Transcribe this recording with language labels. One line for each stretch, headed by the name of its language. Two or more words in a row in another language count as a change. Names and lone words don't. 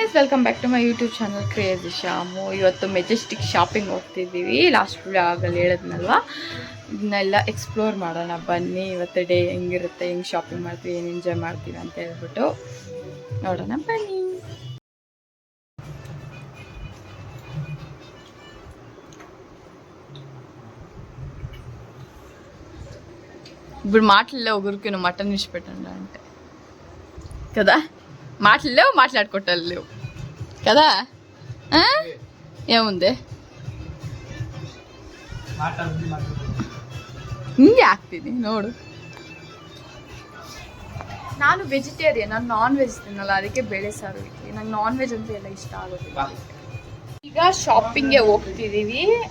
English: Friends, welcome back to my YouTube channel Crazy Shamu.
Kannada: ಇವತ್ತು ಮೆಜೆಸ್ಟಿಕ್ ಶಾಪಿಂಗ್ ಹೋಗ್ತಿದ್ದೀವಿ. ಲಾಸ್ಟ್ ಆಗಲ್ಲಿ ಹೇಳಿದ್ನಲ್ವ, ಇದನ್ನೆಲ್ಲ ಎಕ್ಸ್ಪ್ಲೋರ್ ಮಾಡೋಣ ಬನ್ನಿ. ಇವತ್ತು ಡೇ ಹೆಂಗಿರುತ್ತೆ, ಹೆಂಗೆ ಶಾಪಿಂಗ್ ಮಾಡ್ತೀವಿ, ಏನು ಎಂಜಾಯ್ ಮಾಡ್ತೀವಿ ಅಂತ ಹೇಳ್ಬಿಟ್ಟು ನೋಡೋಣ ಬನ್ನಿ.
Telugu: ఇప్పుడు మాటల్లో ఒకరికి నువ్వు మటన్ తీసి పెట్టండి అంటే కదా, మాటలేవు, మాట్లాడుకోవటాలు లేవు కదా.
Kannada: ఏముంది ಹಿಂಗೆ ಆಗ್ತೀನಿ ನೋಡು. ನಾನು ವೆಜಿಟೇರಿಯನ್, ನಾನು
English: non veg
Kannada: ತಿನ್ನಲ್ಲ, ಅದಕ್ಕೆ ಬೇಳೆ ಸಾರು ಇಡ್ತೀನಿ. ನಂಗೆ
English: non veg
Kannada: ಅಂತ ಎಲ್ಲ ಇಷ್ಟ ಆಗೋದಿಲ್ಲ. ಈಗ ಶಾಪಿಂಗ್ಗೆ ಹೋಗ್ತಿದ್ದೀವಿ.